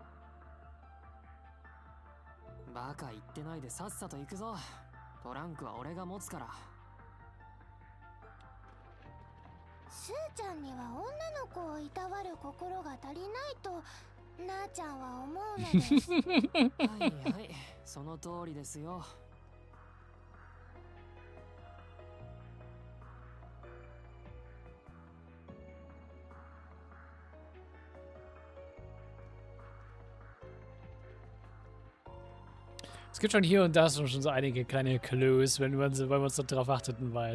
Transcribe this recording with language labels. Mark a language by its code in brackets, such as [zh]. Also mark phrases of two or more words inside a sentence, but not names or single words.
[ja] バカ言ってないでさっさと行くぞ。トランクは俺が持つから。すーちゃんには女の子をいたわる心が足りないとなあちゃんは思うのです。はいはい、その通りですよ。 [de] Es gibt schon hier und da schon so einige kleine Clues, wenn man so drauf achtet und weiß.